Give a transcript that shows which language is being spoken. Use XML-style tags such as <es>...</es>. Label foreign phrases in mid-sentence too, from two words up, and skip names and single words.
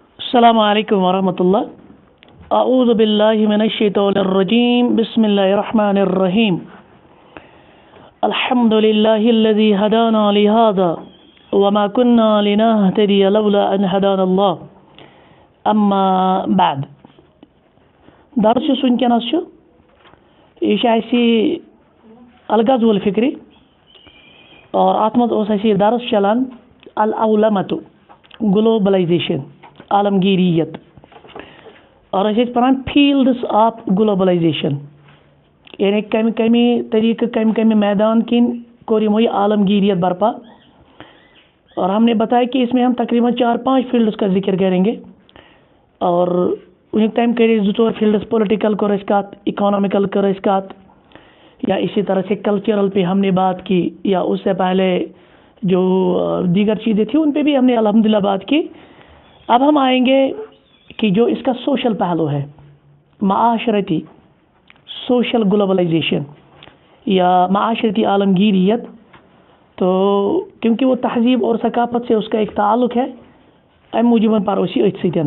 <ar>السلام علیکم ورحمۃ اللہ۔ اعوذ باللہ من الشیطان الرجیم، بسم اللہ الرحمن الرحیم۔ الحمد للہ الذی ہدانا لہذا وما كنا لنهتدی لولا ان ہدانا اللہ، اما بعد۔</ar> <ks>درس یُس وٕنکٮ۪نَس چھُ یہِ چھُ اَسہِ</ks> <ar>الغزو الفکری،</ar> <ks>اور اَتھ منٛز اوس اَسہِ یہِ درس چلان العولمۃ گلوبلائزیشن، عالمگیریت، اور ٲسۍ أسۍ پران</ks> <en>fields of globalization,</en> <ks>یعنی کمہِ طریقہ کمہِ میدان کن کوٚر یِمو یہ عالمگیریت برپا۔</ks> <ur>اور ہم نے بتایا کہ اس میں ہم تقریباً 4-5 فیلڈس کا ذکر کریں گے،</ur> <ks>اور ونیُک تام کر 2-4 فیلڈس، پولیٹیکل کر اس کات، اکانومیکل کر اس کات،</ks> <ur>یا اسی طرح سے کلچرل پہ ہم نے بات کی، یا اس سے پہلے جو دیگر چیزیں تھیں ان پہ بھی ہم نے الحمدللہ بات کی۔ اب ہم آئیں گے کہ جو اس کا سوشل پہلو ہے، معاشرتی سوشل گلوبلائزیشن یا معاشرتی عالمگیریت، تو کیونکہ وہ تہذیب اور ثقافت سے اس کا ایک تعلق ہے،</ur> <ks>ام موجود پروسی ات سیتن۔</ks>